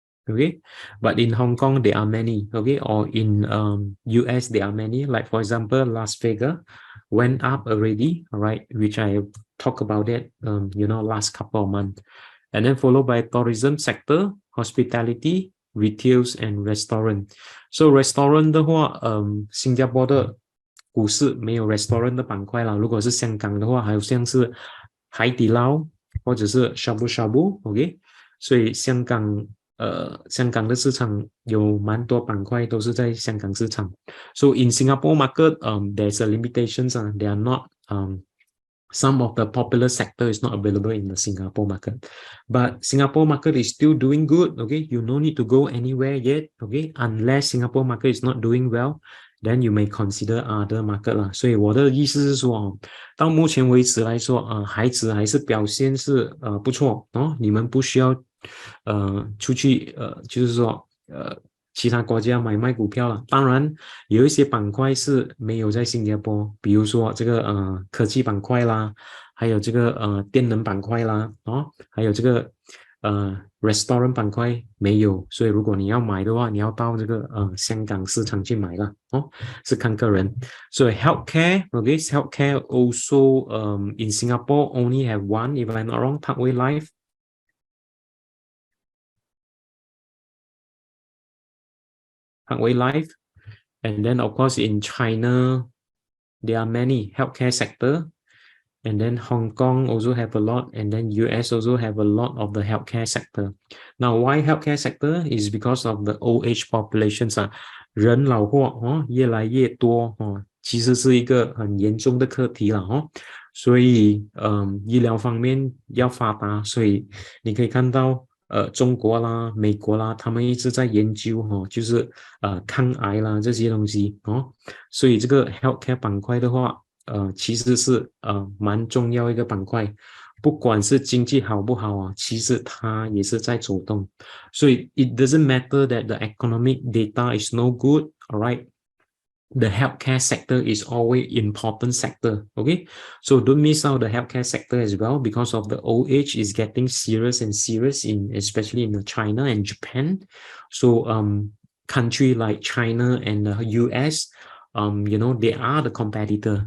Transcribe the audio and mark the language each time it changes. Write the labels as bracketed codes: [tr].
[en] Okay, but in Hong Kong there are many, okay, or in US there are many, like for example Las Vegas went up already, all right, which I talked about it last couple of months, and then followed by tourism sector, hospitality, retails and restaurant. [zh] So restaurant 的话，新加坡的股市没有 restaurant 的板块啦，如果是香港的话，好像是海底捞或者是 shabu shabu，OK，所以香港的市场有蛮多板块都是在香港市场。 [en] So in Singapore market, there's a limitations. They are not some of the popular sector is not available in the Singapore market, but Singapore market is still doing good. Okay, you no need to go anywhere yet. Okay, unless Singapore market is not doing well, then you may consider other market 啦。 [zh] 所以我的意思是说，到目前为止来说，孩子还是表现是不错哦。你们不需要出去就是说其他国家买卖股票了。当然有一些板块是没有在新加坡，比如说这个科技板块啦，还有这个电能板块啦，还有这个restaurant 板块没有，所以如果你要买的话，你要到这个香港市场去买了是看个人。 [en] So healthcare, okay, healthcare also in Singapore only have one, if I'm not wrong, Parkway Life. Parkway Life, and then of course in China there are many healthcare sector, and then Hong Kong also have a lot, and then US also have a lot of the healthcare sector. Now why healthcare sector is because of the old age populations [zh] 人老化越来越多其实是一个很严重的课题了所以医疗方面要发达，所以你可以看到中国啦、美国啦，他们一直在研究就是抗癌啦这些东西所以这个 healthcare 板块的话，其实是蛮重要一个板块，不管是经济好不好其实它也是在走动，所以 [en] it doesn't matter that the economic data is no good, alright. The healthcare sector is always important sector, okay? So don't miss out the healthcare sector as well, because of the old age is getting serious and serious especially in China and Japan. So country like China and the US, they are the competitor.